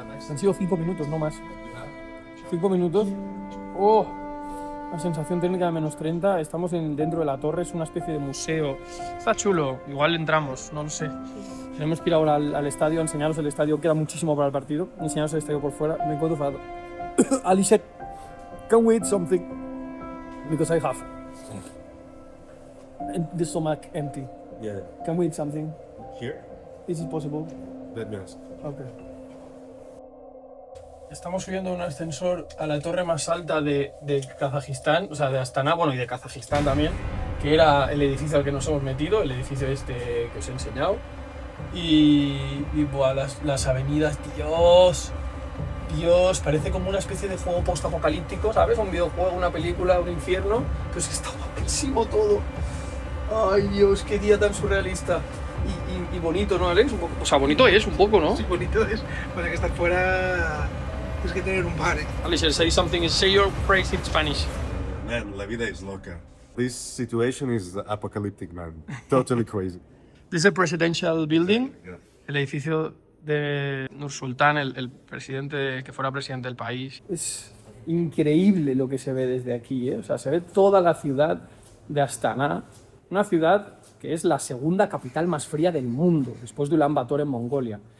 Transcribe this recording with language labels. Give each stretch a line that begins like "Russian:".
Spanish: Han sido 5 minutos, no más. 5 minutos. La sensación térmica de menos 30. Estamos dentro de la torre, es una especie de museo. Está chulo, igual entramos, no lo sé. Tenemos que ir ahora al estadio, a enseñaros el estadio. Queda muchísimo para el partido. Enseñaros el estadio por fuera. Me encuentro fatal.
English: Ali said, can we eat something? Because I have. And the stomach empty. Yeah. Can we eat something? Here? Is it possible? Let me ask. Okay.
Spanish: Estamos subiendo un ascensor a la torre más alta de Kazajistán, o sea, de Astana, bueno, y de Kazajistán también, que era el edificio al que nos hemos metido, el edificio este que os he enseñado. Y buah, las avenidas, Dios, parece como una especie de juego post-apocalíptico, ¿sabes? Un videojuego, una película, un infierno, pero es que está guapísimo todo. Ay, Dios, qué día tan surrealista. Y bonito, ¿no, Alex? Un poco, o sea, bonito es un poco, ¿no? Sí, bonito es. Para que estar fuera tienes que tener un par, ¿eh?
English: Alex, say your phrase in Spanish.
Spanish: Man, la vida es loca.
English: This situation is apocalyptic, man. Totally crazy. This is a presidential building, Yeah.
Spanish: el edificio de Nursultán, el presidente que fuera presidente del país. Es increíble lo que se ve desde aquí, ¿eh? O sea, se ve toda la ciudad de Astana, una ciudad que es la segunda capital más fría del mundo, después de Ulan Bator en Mongolia.